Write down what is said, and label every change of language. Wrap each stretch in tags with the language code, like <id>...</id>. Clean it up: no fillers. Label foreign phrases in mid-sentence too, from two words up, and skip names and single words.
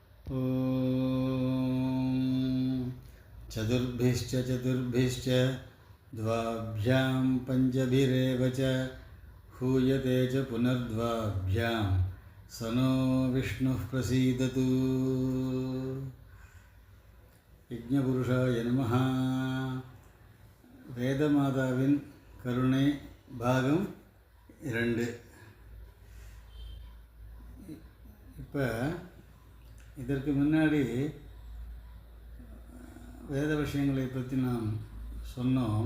<sa>ॐ चतुर्भिश्च द्वाभ्यां पञ्चभिरेव च हूयते च पुनर्द्वाभ्यां स नो विष्णुः प्रसीदतु। यज्ञपुरुषाय नमः.</sa> <ta>வேதமாதாவின் கருணை பாகம் 2. இப்போ இதற்கு முன்னாடி வேத விஷயங்களை பற்றி நாம் சொன்னோம்.</ta>